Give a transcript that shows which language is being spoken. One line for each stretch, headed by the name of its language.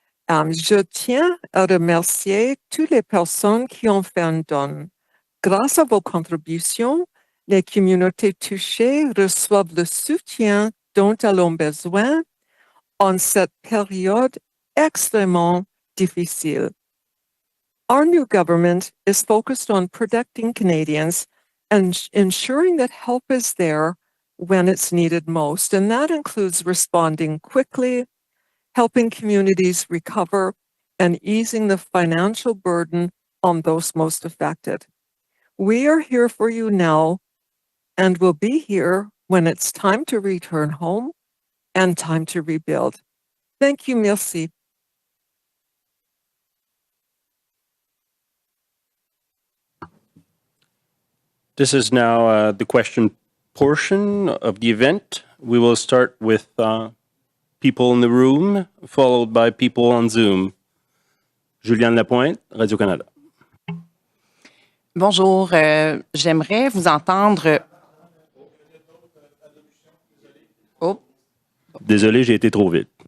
French: Je tiens à remercier toutes les personnes qui ont fait un don. Grâce à vos contributions, les communautés touchées reçoivent le soutien dont elles ont besoin en cette période extrêmement difficile.
English: Our new government is focused on protecting Canadians and ensuring that help is there when it's needed most, and that includes responding quickly, helping communities recover, and easing the financial burden on those most affected. We are here for you now and will be here when it's time to return home and time to rebuild. Thank you, merci. This is now the question portion of the event. We will start with people in the room, followed by people on Zoom. Juliane Lapointe, Radio-Canada.
French: Bonjour, j'aimerais vous entendre. Oh. Désolé, j'ai été trop vite.